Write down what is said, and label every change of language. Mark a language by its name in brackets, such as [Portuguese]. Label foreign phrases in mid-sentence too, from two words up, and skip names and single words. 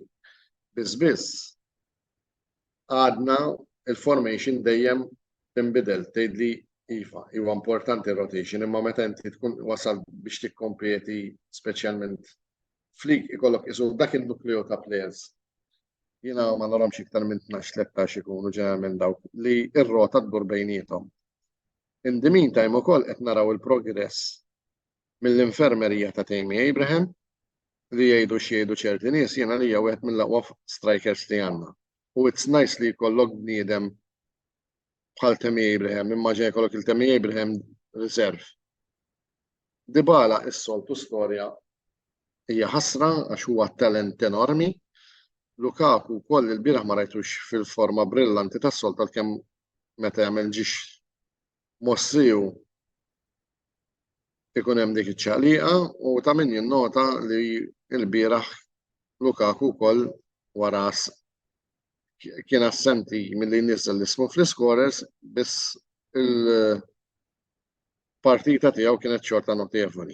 [Maltese] Biss għadna il-formation dejjem tinbidel, tgħidli iva, huwa importanti rotation, imma meta inti tkun wasal biex tikkompeti speċjalment flik ikollok isu dak il-nukleo ta' players. Jiena ma naramx iktar minn 12-13 ikunu ġeneralment dawk li r-rota tdur bejniethom. [English] In the meantime [Maltese] ukoll qed naraw il-progress mill-infermerija ta' Tammy Abraham li jgħidu x'jgħidu ċerti nies jiena li hija wieħed mill-aqwa strikers li għandna. U [English] it's nice [Maltese] li jkollok bniedem bħal Tammy Abraham, immaġina jkollok il-Tammy Abraham reserve. Dybala is-soltu storja hija ħasra għax huwa talent enormi. Lukaku wkoll il-bieraħ ma rajtux fil-forma brillanti tas-solta kemm meta jagħmel ġiex mossiju ikun hemm dik iċ-ċaqliqa u ta' min jinnota li l-bieraħ Lukaku wkoll wara kien assenti milli nniżel l-ismu fl-scorers biss il-partita tiegħu kienet xorta notevoli.